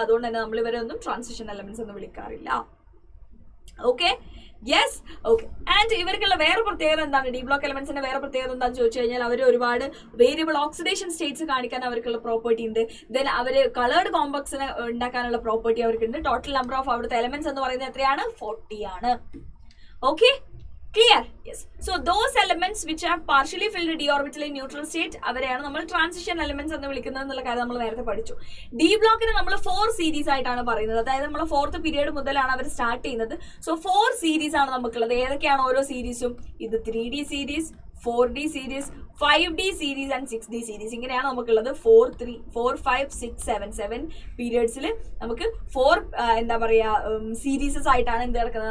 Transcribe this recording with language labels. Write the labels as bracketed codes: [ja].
[ml] അതുകൊണ്ട് തന്നെ നമ്മൾ ഇവരെ ഒന്നും ട്രാൻസിഷൻ എലമെന്റ്സ് എന്ന് വിളിക്കാറില്ല. Okay, yes. ഓക്കെ. ആൻഡ് ഇവർക്കുള്ള വേറെ പ്രത്യേകത എന്താണ്? ഡി ബ്ലോക്ക് എലമെന്റ്സിന്റെ വേറെ പ്രത്യേകത എന്താണെന്ന് ചോദിച്ചു കഴിഞ്ഞാൽ അവർ ഒരുപാട് വേരിയബിൾ ഓക്സിഡേഷൻ സ്റ്റേറ്റ്സ് കാണിക്കാൻ അവർക്കുള്ള പ്രോപ്പർട്ടി ഉണ്ട്. ദെൻ അവർ കളേർഡ് കോംപ്ലക്സിനെ ഉണ്ടാക്കാനുള്ള പ്രോപ്പർട്ടി അവർക്കുണ്ട്. ടോട്ടൽ നമ്പർ ഓഫ് അവിടുത്തെ എലമെന്റ്സ് എന്ന് പറയുന്നത് എത്രയാണ്? 40 ആണ്. [en] Okay, clear? Yes. So those elements which have partially filled d orbital in neutral state [ml] അവരെയാണ് നമ്മൾ ട്രാൻസിഷൻ എലമെന്റ്സ് എന്ന് വിളിക്കുന്നത് എന്നുള്ള കാര്യം നമ്മൾ നേരത്തെ പഠിച്ചു. ഡി ബ്ലോക്കിന് നമ്മൾ 4 സീരീസ് ആയിട്ടാണ് പറയുന്നത്. അതായത് നമ്മൾ 4th പീരീഡ് മുതലാണ് അവർ സ്റ്റാർട്ട് ചെയ്യുന്നത്. സോ 4 സീരീസ് ആണ് നമുക്കുള്ളത്. ഏതൊക്കെയാണ് ഓരോ സീരീസും? ഇത് 3D series, 4D series, 5D series and 6D series. ഇങ്ങനെയാണ് നമുക്കുള്ളത്. 4, 3, 4, 5, 6, 7 പീരിയഡ്സിൽ നമുക്ക് 4 എന്താ പറയുക സീരീസസ് ആയിട്ടാണ് എന്ത് കിടക്കുന്നത്?